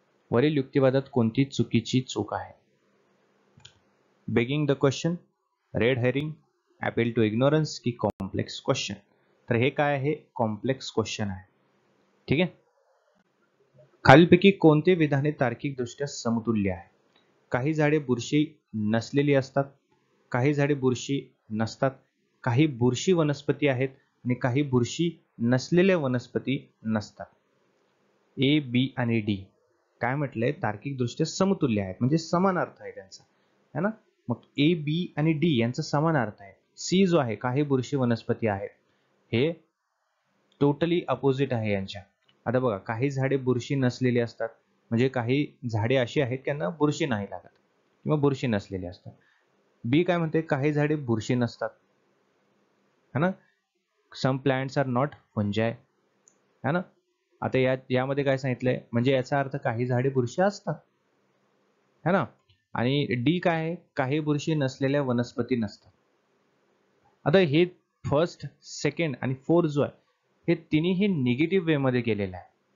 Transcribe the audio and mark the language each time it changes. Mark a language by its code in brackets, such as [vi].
[mr] वरील युक्तिवादात कोणती चुकीची चूक आहे? [en] Begging the question, red herring, appeal to ignorance की complex question? [mr] तर हे काय आहे? कॉम्प्लेक्स क्वेश्चन आहे. ठीक आहे. खालीलपैकी कोणते विधाने तार्किकदृष्ट्या समतुल्य आहे? काही झाडे बुरशी नसलेली असतात, काही झाडे बुरशी नसतात, काही बुरशी वनस्पती आहेत आणि काही बुरशी नसलेल्या वनस्पती नसतात. ए, बी आणि डी काय म्हटलंय? तार्किकदृष्ट्या समतुल्य आहेत, म्हणजे समान अर्थ आहे त्यांचा, है ना? मग ए, बी आणि डी यांचा समान अर्थ आहे. सी जो आहे, काही बुरशी वनस्पती आहेत, हे टोटली अपोजिट आहे यांच्या. आता बघा, काही झाडे बुरशी नसलेली असतात, म्हणजे काही झाडे अशी आहेत त्यांना बुरशी नाही लागत किंवा बुरशी नसलेली असतात. बी काय म्हणते? काही झाडे बुरशी नसतात, है ना? [en] Some plants are not fungi, है ना? [mr] आता यामध्ये काय सांगितलंय? म्हणजे याचा अर्थ काही झाडे बुरशी असतात, है ना? आणि डी काय आहे? काही बुरशी नसलेल्या वनस्पती नसतात. आता हे फर्स्ट, सेकंड आणि फोर्थ जो आहे, हे तिन्ही निगेटिव्ह वे मध्ये गेलेलं आहे.